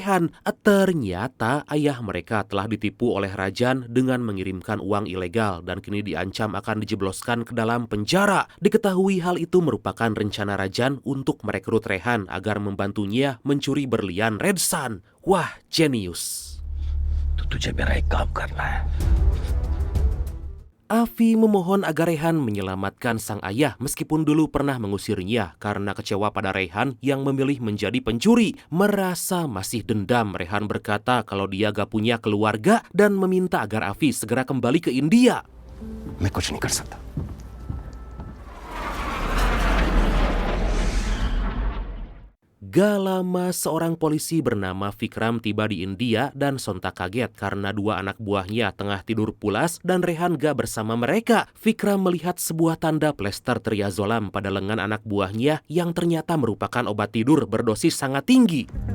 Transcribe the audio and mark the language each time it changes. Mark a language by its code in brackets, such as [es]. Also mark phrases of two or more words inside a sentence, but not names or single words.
[id] Ternyata ayah mereka telah ditipu oleh Rajan dengan mengirimkan uang ilegal dan kini diancam akan dijebloskan ke dalam penjara. Diketahui hal itu merupakan rencana Rajan untuk merekrut Rehan agar membantunya mencuri berlian Red Sun. Wah, jenius. [hi] तुझे मेरा एक काम करना है. [id] Afi memohon agar Rehan menyelamatkan sang ayah meskipun dulu pernah mengusirnya karena kecewa pada Rehan yang memilih menjadi pencuri. Merasa masih dendam, Rehan berkata kalau dia gak punya keluarga dan meminta agar Afi segera kembali ke India. [hi] मैं कुछ नहीं कर सकता. [id] Gak lama seorang polisi bernama Vikram tiba di India dan sontak kaget karena dua anak buahnya tengah tidur pulas dan Rehan gak bersama mereka. Vikram melihat sebuah tanda plester triazolam pada lengan anak buahnya yang ternyata merupakan obat tidur berdosis sangat tinggi.